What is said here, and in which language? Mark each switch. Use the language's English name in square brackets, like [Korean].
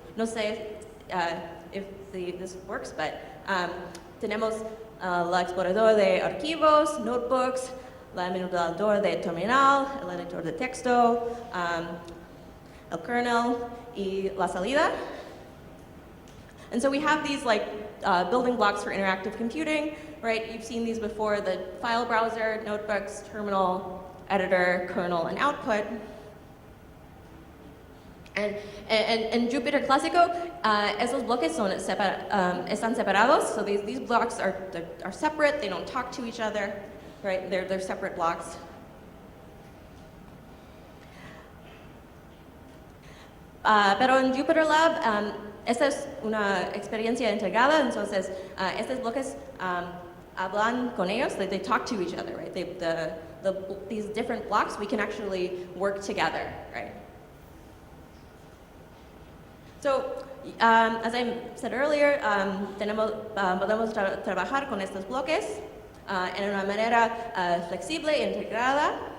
[Spanish] No sé [English] if this works, but [Spanish] tenemos el explorador de archivos, notebooks, el emulador de terminal, el editor de texto, el kernel y la salida. [English] And so we have these like building blocks for interactive computing, right? You've seen these before: the file browser, notebooks, terminal, editor, kernel, and output. [Spanish] And Jupyter Clásico, esos bloques están separados. [English] So these blocks are separate. They don't talk to each other, right? They're separate blocks. [Spanish] Pero en Jupyter Lab, esta es una experiencia integrada. Entonces, estos bloques hablan con ellos. [English] They talk to each other, right? These different blocks, we can actually work together, right? So, as I said earlier, [Spanish] podemos trabajar con estos bloques en una manera flexible e integrada.